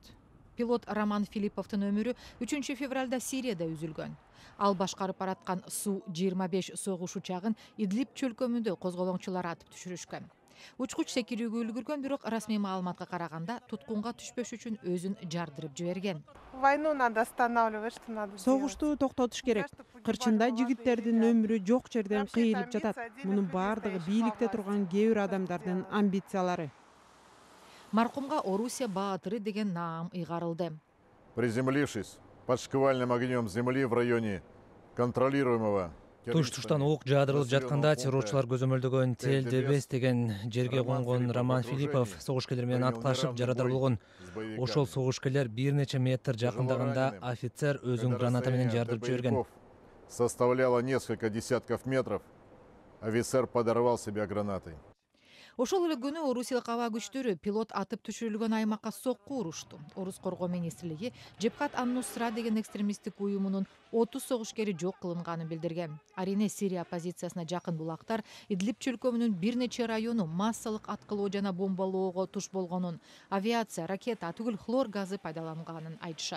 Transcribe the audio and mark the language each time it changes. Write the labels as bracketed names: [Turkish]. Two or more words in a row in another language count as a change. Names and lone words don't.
[Kyrgyz] Пилот Роман Филипповтун өмүрү 3 февралда Сирияда үзүлгөн. Ал башкарып бараткан Су-25 согуш учагын Идлиб чөлкөмүндө козголоңчулар атып түшүрүшкөн. Учкуч секирүүгө үлгүргөн, бирок расмий маалыматка караганда туткунга түшпөш үчүн өзүн жардырып жиберген. [Russian] Войну надо останавливать, что надо. [Kyrgyz] Согушту токтотуш керек. Кырчында жигиттердин өмүрү жок жерден кыйылып жатат. Мунун баардыгы бийликте турган кээ бир адамдардын амбициялары. Маркумга Орусия баатыры деген наам ыйгарылды. [Russian] Приземлившись под шквальным огнем земли в районе контролируемого [Kyrgyz] Туш-туштан ок жаадырылып жатканда террорчулар көзөмөлдөгөн Тель-Дебес деген жерге конгон Роман Филиппов согушкерлер менен аткарышып жарадар болгон. Ошол согушкерлер бир нече метр жакындаганда офицер өзүн граната менен жардырып жиберген. [Russian] Составляло несколько десятков метров. Офицер подорвал себя гранатой. [Kyrgyz] Ошол эле күнү Орусиялык аба күчтөрү пилот атып түшүрүлгөн аймакка сокку урушту. Орус коргоо министрлиги Джебхат ан-Нусра деген экстремисттик уюмунун 30 согушкери жок кылынганын билдирген. Арине Сирия оппозициясына жакын булактар Идлиб чөлкөмүнүн бир нече району массалык аткылоо жана бомбалоого туш болгонун, авиация, ракета түгүл хлор газы пайдаланганын айтышат.